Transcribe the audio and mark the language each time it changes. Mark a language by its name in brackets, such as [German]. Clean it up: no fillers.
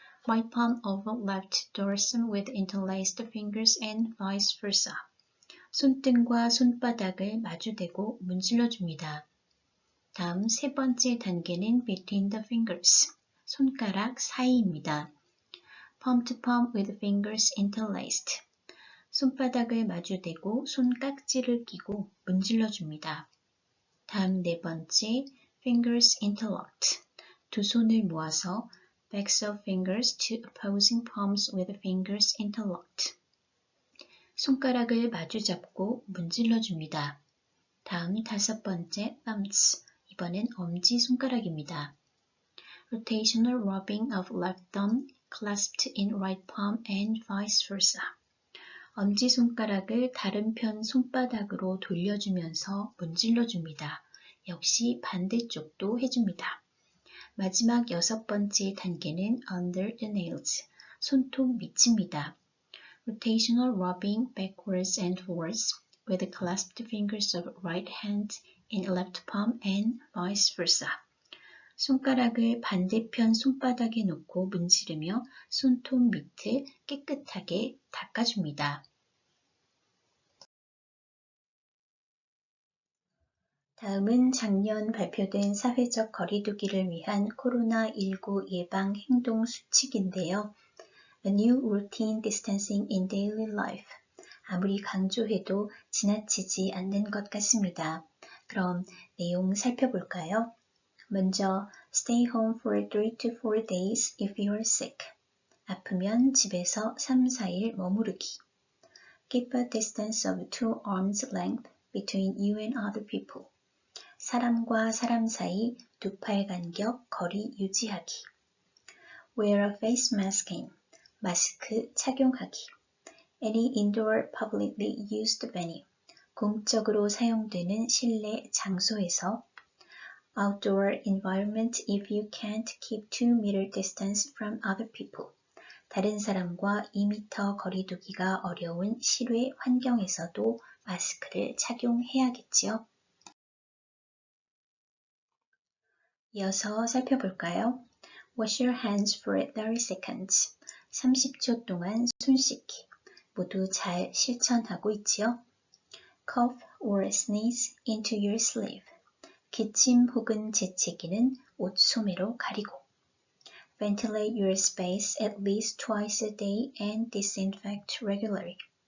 [English] Right palm over left dorsum with interlaced fingers and vice versa. [Korean] 손등과 손바닥을 마주대고 문질러 줍니다. 다음 세 번째 단계는 [English] between the fingers, [Korean] 손가락 사이입니다. [English] Palm to palm with fingers interlaced. [Korean] 손바닥을 마주대고 손깍지를 끼고 문질러 줍니다. 다음 네 번째 [English] fingers interlocked. [Korean] 두 손을 모아서 [English] backs of fingers to opposing palms with fingers interlocked. [Korean] 손가락을 마주 잡고 문질러 줍니다. 다음 다섯 번째 thumbs. 이번엔 엄지손가락입니다. [English] Rotational rubbing of left thumb clasped in right palm and vice versa. [Korean] 엄지손가락을 다른 편 손바닥으로 돌려주면서 문질러 줍니다. 역시 반대쪽도 해줍니다. 마지막 여섯 번째 단계는 [English] under the nails, [Korean] 손톱 밑입니다. [English] Rotational rubbing backwards and forwards with the clasped fingers of right hand in left palm and vice versa. [Korean] 손가락을 반대편 손바닥에 놓고 문지르며 손톱 밑을 깨끗하게 닦아줍니다. 다음은 작년 발표된 사회적 거리두기를 위한 코로나19 예방 행동 수칙인데요. [English] A new routine distancing in daily life. [Korean] 아무리 강조해도 지나치지 않는 것 같습니다. 그럼 내용 살펴볼까요? [English] 먼저 stay home for 3 to 4 days if you are sick. [Korean] 아프면 집에서 3, 4일 머무르기. [English] Keep a distance of 2 arms length between you and other people. [Korean] 사람과 사람 사이 2팔 간격 거리 유지하기. [English] Wear a face masking. [Korean] 마스크 착용하기. [English] Any indoor publicly used venue. [Korean] 공적으로 사용되는 실내 장소에서 [English] outdoor environment if you can't keep 2-meter distance from other people. [Korean] 다른 사람과 2m 거리 두기가 어려운 실외 환경에서도 마스크를 착용해야겠지요. 이어서 살펴볼까요? [English] Wash your hands for 30 seconds. [Korean] 30초 동안 손 씻기. 모두 잘 실천하고 있지요? [English] Cough or sneeze into your sleeve. [Korean] 기침 혹은 재채기는 옷 소매로 가리고. [English] Ventilate your space at least twice a day and disinfect regularly.